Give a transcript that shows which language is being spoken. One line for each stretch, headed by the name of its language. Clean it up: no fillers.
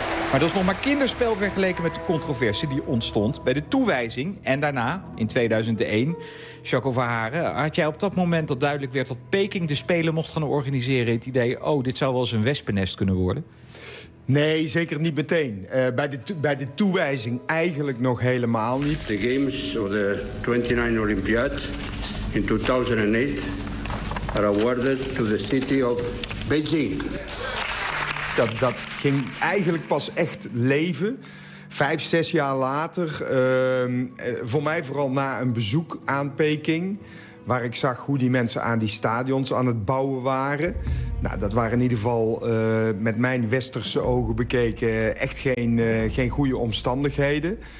Dutch: Maar dat is nog maar kinderspel vergeleken met de controverse die ontstond bij de toewijzing. En daarna, in 2001, Jacco Verharen, had jij op dat moment dat duidelijk werd dat Peking de Spelen mocht gaan organiseren, het idee, dit zou wel eens een wespennest kunnen worden? Nee, zeker niet meteen. Bij de toewijzing eigenlijk nog helemaal niet.
English: De Games of the 29 Olympiad in 2008 are awarded to the city of Beijing.
Dutch: Dat ging eigenlijk pas echt leven. 5-6 jaar later, voor mij vooral na een bezoek aan Peking, waar ik zag hoe die mensen aan die stadions aan het bouwen waren. Nou, dat waren in ieder geval met mijn westerse ogen bekeken echt geen goede omstandigheden.